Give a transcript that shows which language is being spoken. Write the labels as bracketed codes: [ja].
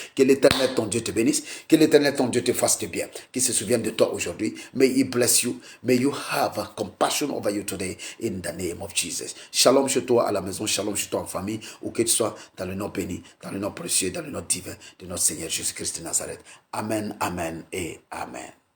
[fr] Que l'Éternel ton Dieu te bénisse, que l'Éternel ton Dieu te fasse du bien, qu'il se souvienne de toi aujourd'hui. [en] May he bless you, may you have compassion over you today, in the name of Jesus. [fr] Shalom chez toi à la maison, shalom chez toi en famille, où que tu sois, dans le nom béni, dans le nom précieux, dans le nom divin de notre Seigneur Jésus-Christ de Nazareth. Amen, amen et amen.